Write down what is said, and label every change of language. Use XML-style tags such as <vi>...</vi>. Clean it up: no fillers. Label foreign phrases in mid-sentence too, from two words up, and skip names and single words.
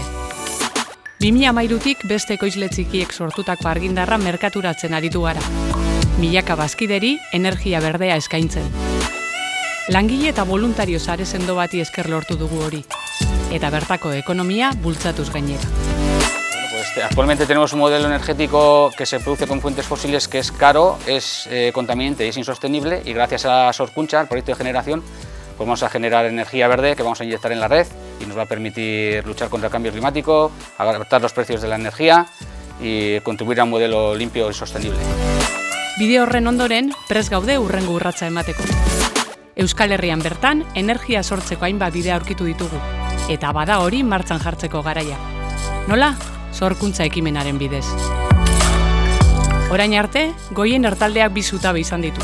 <eu>2013tik beste ekoizle txikiek sortutako argindarra merkaturatzen aritu gara. Milaka bazkideri energia berdea eskaintzen. Langile eta voluntario sare sendo bati esker lortu dugu hori, eta bertako ekonomia bultzatuz gainera.</eu> <es>Actualmente tenemos un modelo energético que se produce con fuentes fósiles que es caro, es contaminante y es insostenible, y gracias a Sorkuntza, el proyecto de generación, pues vamos a generar energía verde que vamos a inyectar en la red y nos va a permitir luchar contra el cambio climático, adaptar los precios de la energía y contribuir a un modelo limpio y sostenible.</es> <eu>Bide horren ondoren, prest gaude hurrengo urratsa emateko. Euskal Herrian bertan, energia sortzeko hainbat bidea aurkitu ditugu, eta bada hori martxan jartzeko garaia. Nola? Sorkuntza ekimenaren bidez. Orain arte, Goiener taldeak bi zutabe izan ditu.</eu>